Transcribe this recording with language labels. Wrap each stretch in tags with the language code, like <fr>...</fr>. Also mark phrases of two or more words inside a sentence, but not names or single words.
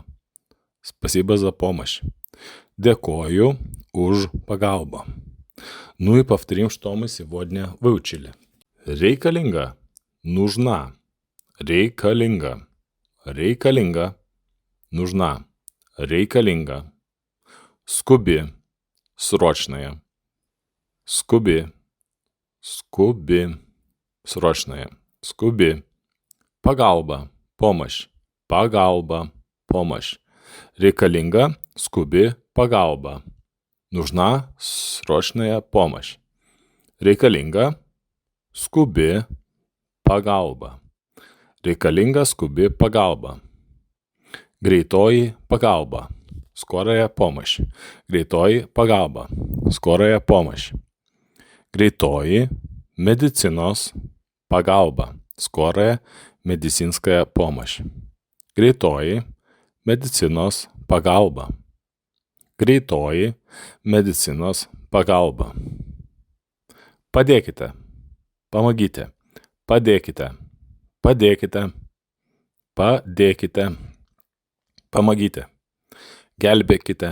<ru>Спасибо за помощь.</ru> <lt>Dėkoju už pagalbą.</lt> <ru>Ну и повторим, что мы сегодня выучили.</ru> <lt>Reikalinga, нужна. Reikalinga, reikalinga, нужна. Reikalinga. Skubi, срочная. Skubi, skubi, срочная. Skubi. Pagalba, помощь. Pagalba, помощь. Reikalinga, skubi, pagalba.</lt> <ru>Нужна срочная помощь.</ru> <lt>Reikalinga, skubi, pagalba. Reikalinga, skubi, pagalba. Greitoji pagalba.</lt> <ru>Скорая помощь.</ru> <lt>Greitoji pagalba.</lt> <ru>Скорая помощь.</ru> <lt>Greitoji medicinos pagalba.</lt> <ru>Скорая медицинская помощь.</ru> <lt>Greitoji medicinos pagalba. Greitoji medicinos pagalba. Padėkite. Pamagite. Padėkite. Padėkite. Padėkite.</lt> <ru>Pamagite. Gelbėkite.</ru>